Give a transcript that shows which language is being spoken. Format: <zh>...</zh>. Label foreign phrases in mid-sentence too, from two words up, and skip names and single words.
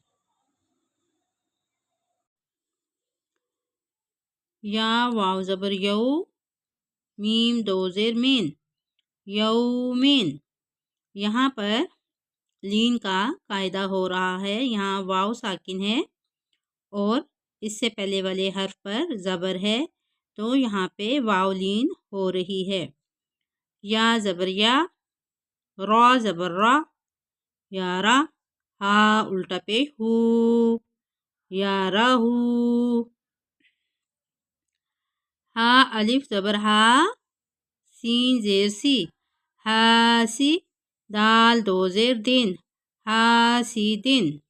<ur>یا واو زبر یو، میم دو زیر مین، یومین۔ یہاں پر لین کا قاعدہ ہو رہا ہے، یہاں واو ساکن ہے اور اس سے پہلے والے حرف پر زبر ہے، تو یہاں پہ واو لین ہو رہی ہے۔ یا زبر یا، را زبر را، یارا، ہا الٹا پیش ہو، یارا ہو۔ ہا الف زبر ہا، سین زیر سی، ہاسی، دال دو زیر دن، ہاسی دن۔</ur>